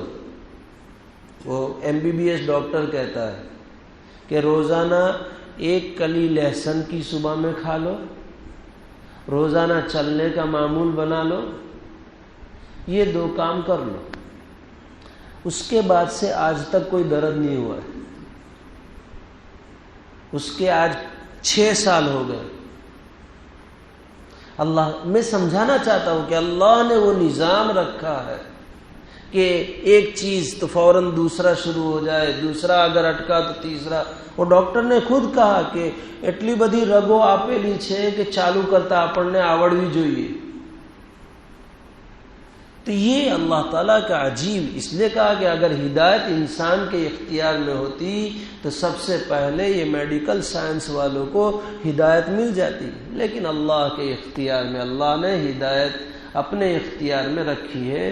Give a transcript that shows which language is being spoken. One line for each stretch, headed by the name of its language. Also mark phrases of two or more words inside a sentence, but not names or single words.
Urdu: وہ MBBS ڈاکٹر کہتا ہے کہ روزانہ 1 کلی لہسن کی صبح میں کھا لو، روزانہ چلنے کا معمول بنا لو، یہ 2 کام کر لو، اس کے بعد سے آج تک کوئی درد نہیں ہوا ہے، اس کے آج 6 سال ہو گئے۔ اللہ، میں سمجھانا چاہتا ہوں کہ اللہ نے وہ نظام رکھا ہے کہ ایک چیز تو فوراً دوسرا شروع ہو جائے، دوسرا اگر اٹکا تو تیسرا۔ وہ ڈاکٹر نے خود کہا کہ
Gujarati: એટલી બધી રગો આપેલી છે કે ચાલુ કરતા આપણને આવડવી જોઈએ۔
Urdu: تو یہ اللہ تعالیٰ کا عجیب، اس لیے کہا کہ اگر ہدایت انسان کے اختیار میں ہوتی تو سب سے پہلے یہ میڈیکل سائنس والوں کو ہدایت مل جاتی، لیکن اللہ کے اختیار میں، اللہ نے ہدایت اپنے اختیار میں رکھی ہے۔